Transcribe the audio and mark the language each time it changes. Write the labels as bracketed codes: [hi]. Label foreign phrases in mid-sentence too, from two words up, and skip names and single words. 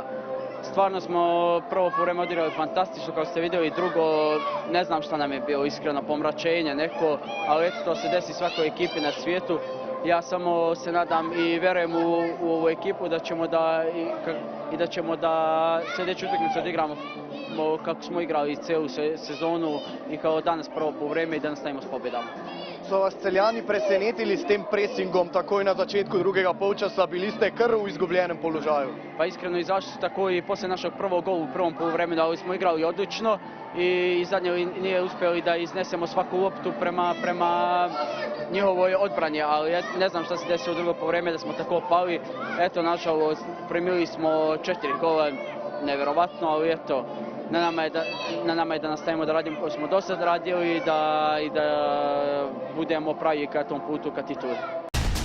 [bs] Stvarno smo prvo polovreme odigrali fantastično, kao ste vidjeli, drugo ne znam šta nam je bilo, iskreno pomračenje neko, ali eto, to se desi svakoj ekipi na svijetu. Ja samo se nadam i vjerujem u ovu ekipu da ćemo da sljedeću utakmicu odigramo kako smo igrali cijelu sezonu i kao danas prvo polovreme i da nastavimo s pobjedama. [sl] So vas Celjani presenetili s tem presingom takoj na začetku drugega polčasa, bili ste kar v izgubljenem položaju? [bs] Pa iskreno, izašli su tako i poslije našeg prvog gola u prvom poluvremenu, ali smo igrali odlično i zadnje nije uspjeli da iznesemo svaku loptu prema njihovoj odbrani, ali ne znam šta se desilo u drugo poluvreme da smo tako pali. Eto, nažalost, primili smo 4 gola, nevjerovatno, ali eto, na nama je da nastavimo da radimo kako smo do sad radili i da budemo pravi ka tom putu ka tituli.